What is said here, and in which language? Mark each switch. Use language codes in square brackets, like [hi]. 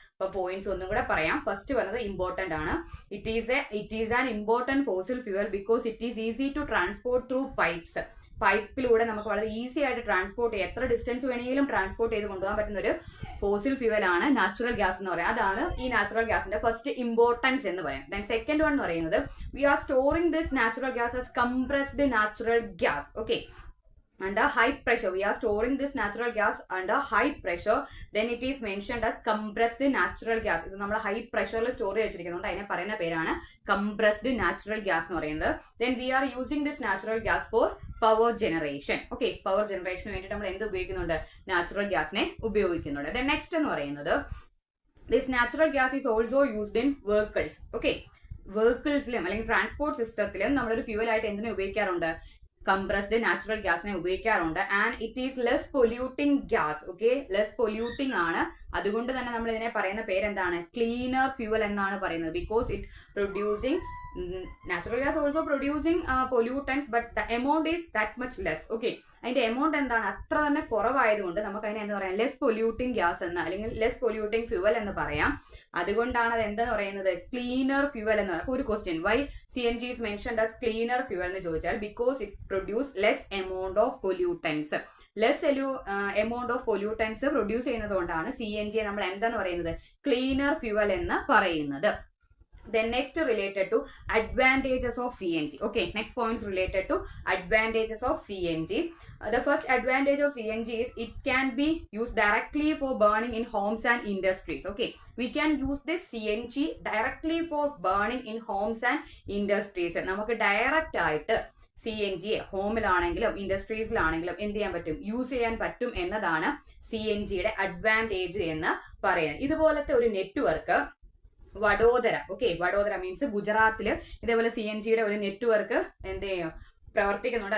[ml] അപ്പൊ പോയിന്റ്സ് ഒന്നും കൂടെ പറയാം. ഫസ്റ്റ് പറയുന്നത് ഇമ്പോർട്ടന്റ് ആണ്. [en] It is an important fossil fuel because it is easy to transport through pipes. [ml] പൈപ്പിലൂടെ നമുക്ക് വളരെ ഈസി ആയിട്ട് ട്രാൻസ്പോർട്ട് ചെയ്യാം, എത്ര ഡിസ്റ്റൻസ് വേണമെങ്കിലും ട്രാൻസ്പോർട്ട് ചെയ്ത് കൊണ്ടുപോകാൻ പറ്റുന്ന ഒരു ഫോസിൽ ഫ്യൂവൽ ആണ് നാച്ചുറൽ ഗ്യാസ് എന്ന് പറയുന്നത്. അതാണ് ഈ നാച്ചുറൽ ഗ്യാസിന്റെ ഫസ്റ്റ് ഇമ്പോർട്ടൻസ് എന്ന് പറയുന്നത്. ദെൻ സെക്കൻഡ് വൺ എന്ന് പറയുന്നത് [en] we are storing this natural gas [ml] as compressed natural gas. [en] Okay, under high pressure we are storing this natural gas under high pressure, then it is mentioned as compressed natural gas. [ml] ഇത് നമ്മൾ high പ്രഷറിൽ store ചെയ്തിരിക്കുന്നുണ്ട്, അതിനെ പറയുന്ന പേരാണ് compressed natural gas എന്ന് പറയുന്നത്. [en] then we are using this natural gas for power generation. [ml] Okay, power ജനറേഷന് വേണ്ടിയിട്ട് നമ്മൾ എന്ത് ഉപയോഗിക്കുന്നുണ്ട്, നാച്ചുറൽ ഗ്യാസിനെ ഉപയോഗിക്കുന്നുണ്ട്. [en] then next [ml] എന്ന് പറയുന്നത് [en] this natural gas is also used in vehicles. [ml] Okay, വെഹിക്കിൾസിലും അല്ലെങ്കിൽ ട്രാൻസ്പോർട്ട് സിസ്റ്റത്തിലും നമ്മളൊരു ഫ്യൂവൽ ആയിട്ട് എന്തിനെ ഉപയോഗിക്കാറുണ്ട്, കംപ്രസ്ഡ് നാച്ചുറൽ ഗ്യാസിനെ ഉപയോഗിക്കാറുണ്ട്. [en] And it is less polluting gas. Okay, [ml] less polluting ആണ്. അതുകൊണ്ട് തന്നെ നമ്മൾ ഇതിനെ പറയുന്ന പേരെന്താണ്, ക്ലീനർ ഫ്യൂവൽ എന്നാണ് പറയുന്നത്. [en] Because it producing natural gas also producing pollutants but the amount is that much less. [ml] Okay, അതിന്റെ എമൗണ്ട് എന്താണ്, അത്ര തന്നെ കുറവായതുകൊണ്ട് നമുക്ക് അതിനെ എന്താ പറയാം, ലെസ് പൊല്യൂട്ടിംഗ് ഗ്യാസ് എന്ന് അല്ലെങ്കിൽ ലെസ് പൊല്യൂട്ടിംഗ് ഫ്യൂവൽ എന്ന് പറയാം. അതുകൊണ്ടാണ് അത് എന്താ പറയുന്നത്, ക്ലീനർ ഫ്യൂവൽ എന്ന്. ഒരു question, [en] why CNG is mentioned as cleaner fuel [ml] എന്ന് ചോദിച്ചാൽ [en] Because it produce less amount of pollutants. [ml] Amount of pollutants produce ചെയ്യുന്നത് കൊണ്ടാണ് CNG നമ്മൾ എന്താന്ന് പറയുന്നത്, ക്ലീനർ ഫ്യൂവൽ എന്ന് പറയുന്നത്. [en] Then next related to advantages of CNG. Okay, next points related to advantages of CNG. The first advantage of CNG is it can be used directly for burning in homes and industries. Okay, we can use this CNG directly for burning in homes and industries. [ml] നമുക്ക് direct ആയിട്ട് CNG ഹോമിലാണെങ്കിലും ഇൻഡസ്ട്രീസിലാണെങ്കിലും എന്ത് ചെയ്യാൻ പറ്റും, use ചെയ്യാൻ പറ്റും എന്നതാണ് CNGയുടെ advantage എന്ന് പറയുന്നത്. ഇതുപോലത്തെ ഒരു network Vadodara. Okay, Vadodara means ഗുജറാത്തില് ഇതേപോലെ CNGയുടെ ഒരു നെറ്റ്വർക്ക് എന്ത് ചെയ്യും, പ്രവർത്തിക്കുന്നുണ്ട്.